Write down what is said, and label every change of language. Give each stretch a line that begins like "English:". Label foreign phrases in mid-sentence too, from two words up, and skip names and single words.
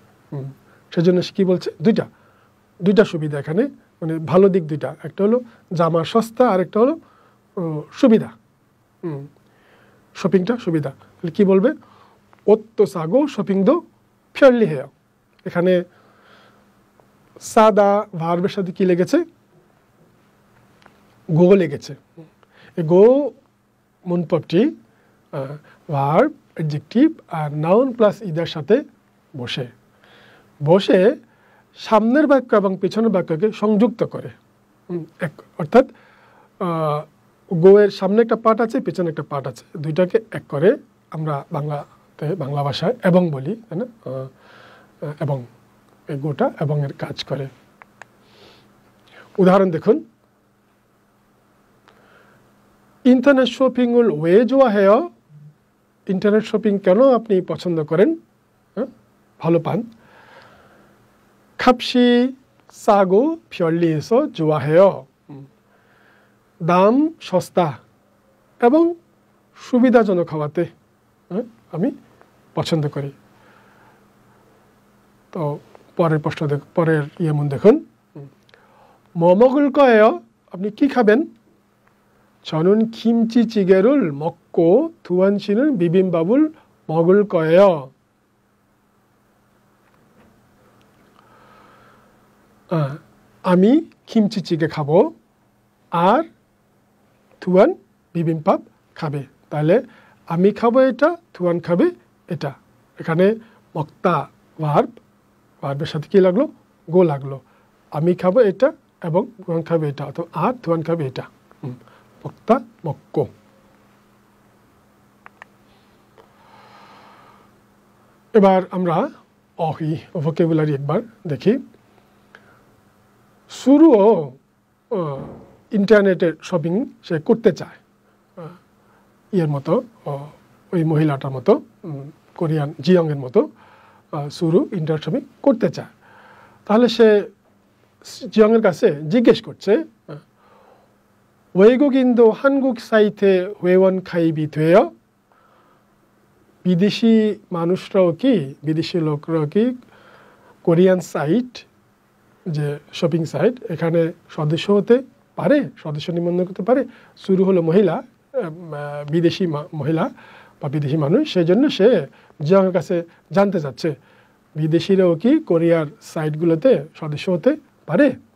Bangla: সেজন্য কি বলছে, দুইটা সুবিধা এখানে, মানে ভালো দিক দুইটা, একটা হলো জামা সস্তা, আর একটা হলো সুবিধা, শপিংটা সুবিধা। তাহলে কি বলবে,
Korean: 옷도 싸고 쇼핑도 편리해요।
Bangla: এখানে সাদা ভার্বের সাথে কি লেগেছে? গো লেগেছে। এই গো মূলপদটি
English: verb, adjective
Bangla: আর
English: noun plus
Bangla: ইদার সাথে বসে সামনের বাক্য এবং পেছনের বাক্যকে সংযুক্ত করে। অর্থাৎ গো এর সামনে একটা পার্ট আছে, পেছনে একটা পার্ট আছে, দুইটাকে এক করে আমরা বাংলা ভাষায় এবং বলি, তাই না? এবং এই গোটা এবং এর কাজ করে। উদাহরণ দেখুন,
Korean: 인터넷 쇼핑을 왜 좋아해요?
English: internet shopping
Bangla: কেন আপনি পছন্দ করেন, ভালো পান?
Korean: 값이 싸고 편리해서 좋아해요।
Bangla: দাম সস্তা এবং সুবিধাজনক হওয়াতে আমি পছন্দ করি। তো পরের প্রশ্ন পরের মন দেখুন,
Korean: 뭐 먹을 거예요?
Bangla: আপনি কি খাবেন?
Korean: 저는 김치찌개를 먹고 두한 씨는 비빔밥을 먹을 거예요।
Bangla: আমি 김치찌개 খাবো আর তুয়ান বিবিম্বাপ খাবে তাহলে আমি খাবো এটা তুয়ান খাবে এটা এখানে 먹다 ভার্বের সাথে কি লাগলো গো লাগলো আমি খাবো এটা এবং তুয়ান খাবে এটা অথবা আর তুয়ান খাবে এটা
Korean: 먹다 먹고
Bangla: এবার আমরা অহি ভোকাবুলারি একবার দেখি শুরুও ইন্টারনেটের শপিং সে করতে চায় ইয়ের মতো ওই মহিলাটার মতো কোরিয়ান জিয়ংয়ের মতো শুরু
English: internet shopping
Bangla: করতে চায় তাহলে সে জিয়ংয়ের কাছে জিজ্ঞেস করছে
Korean: 외국인도 한국 사이트에 회원 가입이 돼요?
Bangla: বিদেশি মানুষরাও কি বিদেশি লোকরাও কি কোরিয়ান সাইট যে শপিং সাইট এখানে সদস্য হতে পারে সদস্য নিবন্ধন করতে পারে শুরু হলো মহিলা বিদেশি মহিলা বা বিদেশি মানুষ সেই জন্য সে জিয়ংয়ের কাছে জানতে চাচ্ছে বিদেশিরাও কি কোরিয়ার সাইটগুলোতে সদস্য হতে পারে